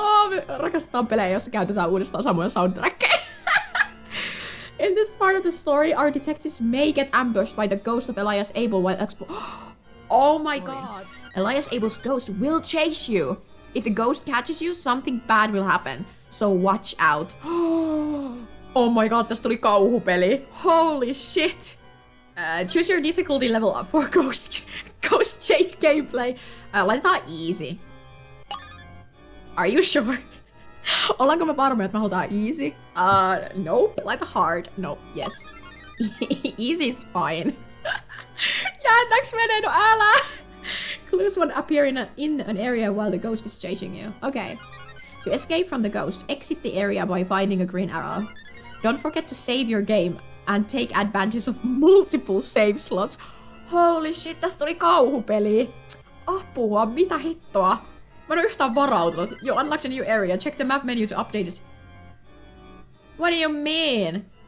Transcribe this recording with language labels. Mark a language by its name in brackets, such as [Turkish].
[Finnish] Me rakastetaan pelejä, joissa käytetään uudestaan samoja soundtrackeja. [English] In this part of the story, our detectives may get ambushed by the ghost of Elias Abel while Oh my god. Elias Abel's ghost will chase you. If the ghost catches you, something bad will happen. So watch out. Oh my god, [Finnish] tästä tuli kauhupeli. [English] Holy shit. Choose your difficulty level up for ghost chase gameplay. [Finnish] Laitetaan easy. [English] Are you sure? [Finnish] Ollaanko me varmoja, että me halutaan easy? [English] Nope. [Finnish] Laita hard. [English] Nope. Yes. Easy is fine. [Finnish] Jännäks menee? No älä! [English] Clues won't appear in an area while the ghost is chasing you. Okay. To escape from the ghost, exit the area by finding a green arrow. Don't forget to save your game and take advantage of multiple save slots. Holy shit, [Finnish] tästä tuli kauhupeli. Apua, mitä hittoa? Mä en oo yhtään varautunut. [English] You unlocked a new area. Check the map menu to update it. What do you mean?